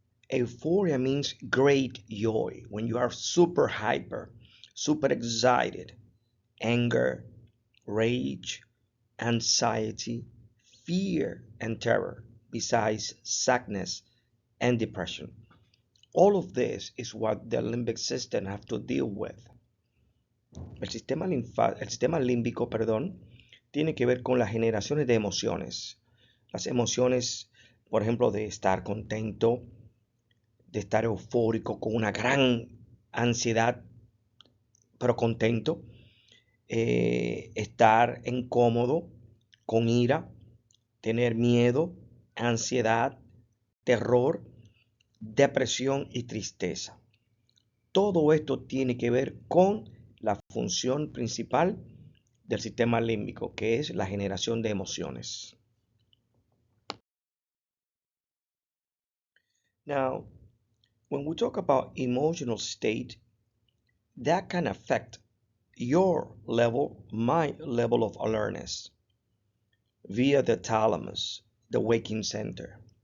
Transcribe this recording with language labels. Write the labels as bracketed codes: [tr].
[en] Euphoria means great joy, when you are super hyper, super excited. Anger, rage, anxiety, fear, and terror, besides sadness and depression. All of this is what the limbic system have to deal with. [es] El sistema límbico, tiene que ver con las generaciones de emociones. Las emociones, por ejemplo, de estar contento, de estar eufórico, con una gran ansiedad, pero contento. Estar incómodo, con ira, tener miedo, ansiedad, terror, depresión y tristeza. Todo esto tiene que ver con la función principal del sistema límbico, que es la generación de emociones. [en] Now, when we talk about emotional state, that can affect your level, my level of awareness via the thalamus, the waking center.